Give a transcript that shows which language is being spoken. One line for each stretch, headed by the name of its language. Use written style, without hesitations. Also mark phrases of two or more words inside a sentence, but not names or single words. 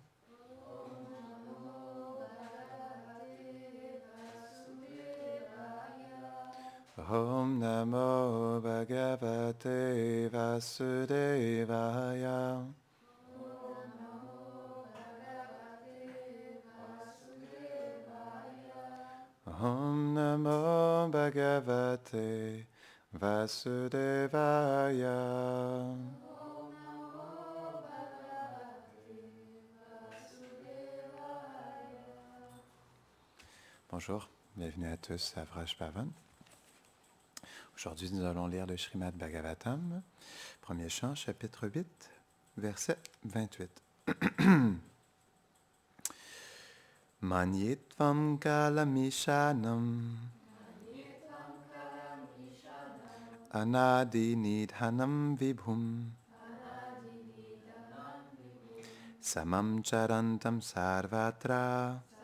Sanskrit: Om Namo Bhagavate Vasudevaya. Om Namo Bhagavate Vasudevaya.
French: Bonjour, bienvenue à tous à Vraj Pavan. Aujourd'hui, nous allons lire le Srimad Bhagavatam, premier chant, chapitre 8, verset 28.
Sanskrit: Manyetvam kalamishanam anadi nidhanam vibhum samam charantam sarvatra